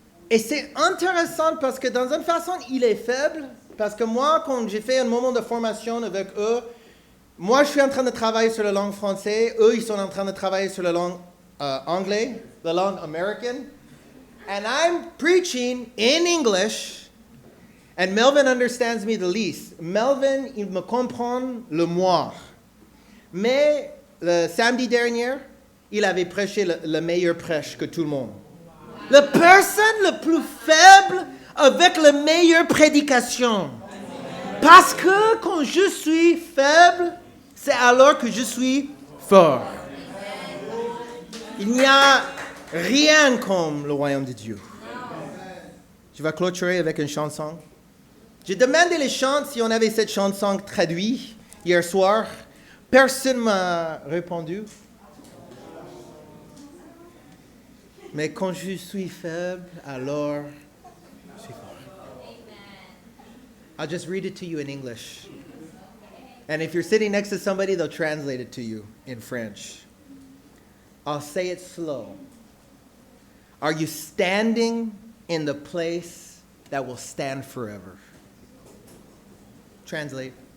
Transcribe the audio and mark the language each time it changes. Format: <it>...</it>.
<fr>Et c'est intéressant parce que dans une façon, il est faible. Parce que moi, quand j'ai fait un moment de formation avec eux, moi, je suis en train de travailler sur la langue française. Eux, ils sont en train de travailler sur la langue anglaise, la langue américaine.</fr> <en>And I'm preaching in English. And Melvin understands me the least.</en> <fr>Melvin, il me comprend le moins. Mais le samedi dernier, il avait prêché le meilleur prêche que tout le monde. La personne la plus faible avec la meilleure prédication. Parce que quand je suis faible, c'est alors que je suis fort. Il n'y a rien comme le royaume de Dieu. Je vais clôturer avec une chanson. J'ai demandé les chants si on avait cette chanson traduite hier soir. Personne ne m'a répondu. Mais quand je suis faible, alors je suis fort.</fr> <en>I'll just read it to you in English. And if you're sitting next to somebody, they'll translate it to you in French. I'll say it slow. Are you standing in the place that will stand forever? Translate.</en>